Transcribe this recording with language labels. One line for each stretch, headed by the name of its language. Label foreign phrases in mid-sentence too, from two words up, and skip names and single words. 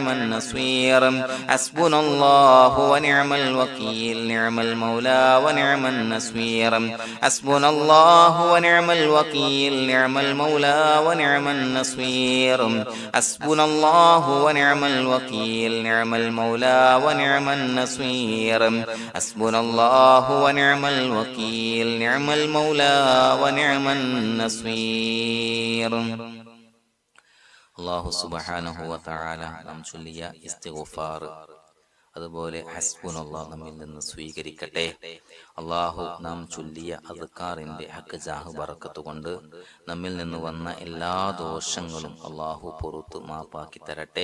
Arabic: النصير حسبنا الله ونعم الوكيل نعم المولى ونعم النصير حسبنا الله ونعم الوكيل نعم المولى ونعم النصير حسبنا الله ونعم الوكيل نعم المولى ونعم النصير حسبنا الله ونعم الوكيل نعم المولى ونعم النصير.
Malayalam: അല്ലാഹു
Arabic: سبحانه وتعالى
Malayalam: നാം ചൊല്ലിയ ഇസ്തിഗ്ഫാർ അതുപോലെ ഹസ്ബുനല്ലാഹ് നമ്മിൽ നിന്ന് സ്വീകരിക്കട്ടെ. അള്ളാഹു നാം ചൊല്ലിയ അദ്കാറിന്റെ ഹക്ക് ജാഹ് ബറക്കത്ത് കൊണ്ട് നമ്മിൽ നിന്ന് വന്ന എല്ലാ ദോഷങ്ങളും അള്ളാഹു പുറത്തു മാപ്പാക്കി തരട്ടെ.